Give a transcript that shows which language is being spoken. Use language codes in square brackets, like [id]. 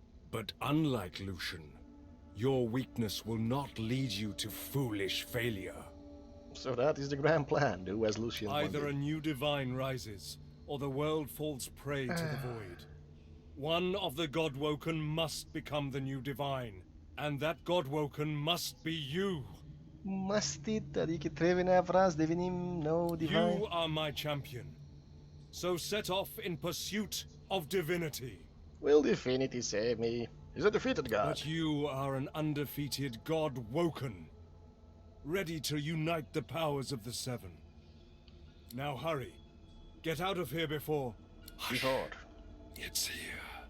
[en] But unlike Lucian, your weakness will not lead you to foolish failure. So that is the grand plan, do as Lucian Either wanted. a new divine rises, or the world falls prey to the void. One of the Godwoken must become the new divine, and that Godwoken must be you. Must it? [ro] Adică trebuie neapărat să devenim nou divine? [en] You are my champion. So set off in pursuit of divinity. Will Divinity save me? He's a defeated god. But you are an undefeated Godwoken, ready to unite the powers of the seven. Now hurry. Get out of here before... It's here.